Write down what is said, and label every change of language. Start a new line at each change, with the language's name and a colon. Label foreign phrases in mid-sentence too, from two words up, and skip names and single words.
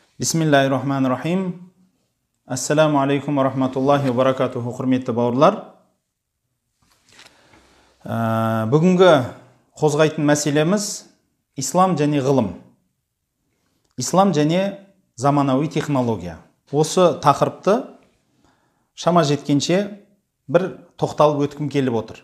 Arabic: بسم الله الرحمن الرحيم. السلام عليكم ورحمة الله وبركاته,
Kazakh: құрметті бауырлар. Бүгінгі қозғайтын мәселеміз ислам және ғылым. Ислам және заманауи технология. Осы тақырыпты шама жеткенше бір тоқталып өткім келіп отыр.